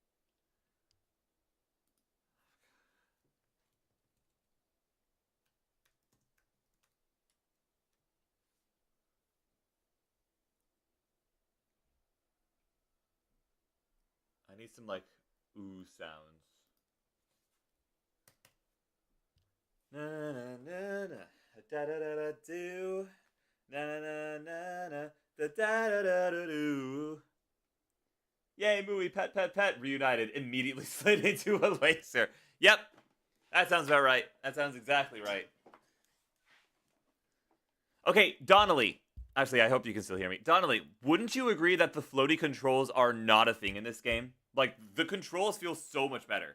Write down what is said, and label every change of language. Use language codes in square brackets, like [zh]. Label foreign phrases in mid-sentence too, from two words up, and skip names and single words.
[en] I need some, like, ooh sounds. Na na na na da da da da do. Na na na na na da da da da da do. Yay, Mooey, pet, pet, pet, reunited, immediately slid into a laser. Yep, that sounds about right. That sounds exactly right. Okay, Donnelly. Actually, I hope you can still hear me. Donnelly, wouldn't you agree that the floaty controls are not a thing in this game? Like, the controls feel so much better.